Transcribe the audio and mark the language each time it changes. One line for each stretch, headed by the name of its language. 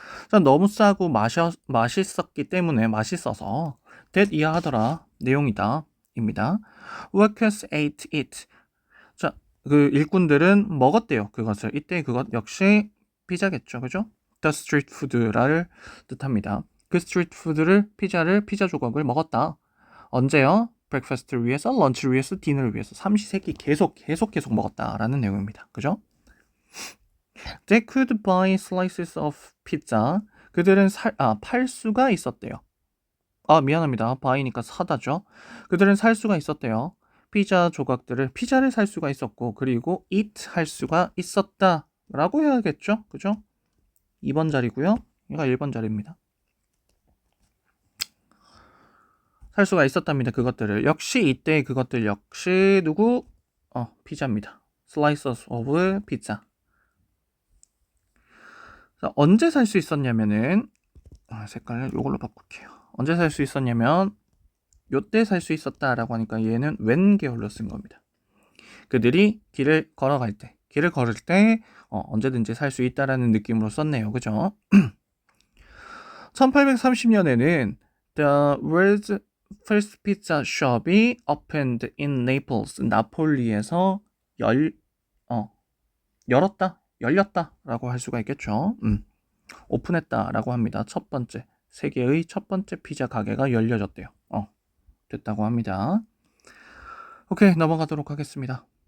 Korean: 자, 너무 싸고 맛있었기 때문에 맛있어서 that 이하하더라 내용이다 입니다.
English: Workers ate it.
Korean: 자, 그 일꾼들은 먹었대요. 그것을. 이때 그것 역시 피자겠죠. 그죠?
English: The street food
Korean: 를 뜻합니다. 그 스트리트 푸드를 피자 조각을 먹었다. 언제요? 브렉퍼스트를 위해서, 런치를 위해서, 디너를 위해서 삼시세끼 계속 먹었다라는 내용입니다. 그죠?
English: They could buy slices of pizza.
Korean: 그들은 팔 수가 있었대요. 미안합니다. buy니까 사다죠. 그들은 살 수가 있었대요. 피자를 살 수가 있었고, 그리고 eat 할 수가 있었다. 라고 해야겠죠? 그죠? 2번 자리고요. 얘가 1번 자리입니다. 살 수가 있었답니다. 그것들을. 역시 이때 그것들 역시 누구? 피자입니다.
English: slices of pizza.
Korean: 자, 언제 살 수 있었냐면은 색깔을 이걸로 바꿀게요. 언제 살 수 있었냐면 요때 살 수 있었다라고 하니까 얘는 when 계열로 쓴 겁니다. 그들이 길을 걸을 때 언제든지 살 수 있다라는 느낌으로 썼네요. 그죠? 1830년에는
English: The world's first pizza shop이 opened in Naples.
Korean: 나폴리에서 열렸다 라고 할 수가 있겠죠. 오픈했다 라고 합니다. 세계의 첫 번째 피자 가게가 열려졌대요. 됐다고 합니다. 오케이, 넘어가도록 하겠습니다.